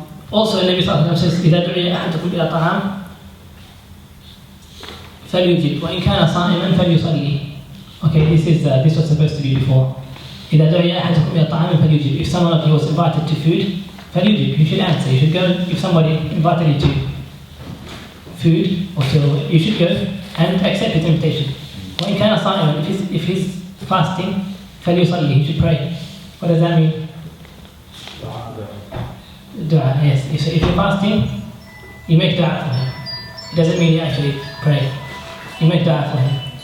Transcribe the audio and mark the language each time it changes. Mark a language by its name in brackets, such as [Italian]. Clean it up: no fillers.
[English] Also, Nabi Sallallahu Alaihi Wasallam says, [Arabic] إذا دعي أحدكم إلى طعام فليجب وإن كان صائما فليصلي. [English] Okay, this was supposed to be before. [Arabic] إذا دعي أحدكم إلى طعام فليجب. [English] If someone of you was invited to food, [Arabic] فليجب. [English] You should answer. You should go. If somebody invited you to food or to, you should go and accept his invitation. [Arabic] وإن كان صائما, [English] if he's fasting, [Arabic] فليصلي. [English] He should pray. What does that mean? Dua, yes. If you're fasting, you make dua for him. It doesn't mean you actually pray. You make dua for him.